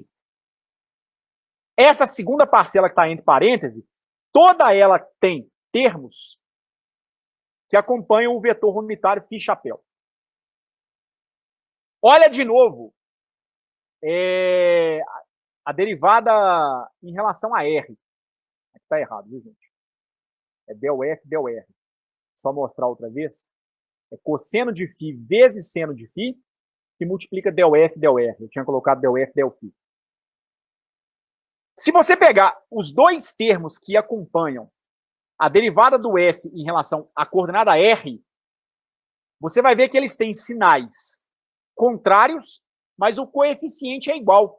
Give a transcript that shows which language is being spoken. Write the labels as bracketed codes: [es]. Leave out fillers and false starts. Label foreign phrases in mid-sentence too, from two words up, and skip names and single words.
[pt] Essa segunda parcela que está entre parênteses, toda ela tem termos que acompanham o vetor unitário φ chapéu. Olha de novo a derivada em relação a R. Aqui está errado, viu, gente? É del F, del R. Só mostrar outra vez. É cosseno de φ vezes seno de φ, que multiplica del F, del R. Eu tinha colocado del F, del φ. Se você pegar os dois termos que acompanham a derivada do F em relação à coordenada R, você vai ver que eles têm sinais contrários, mas o coeficiente é igual.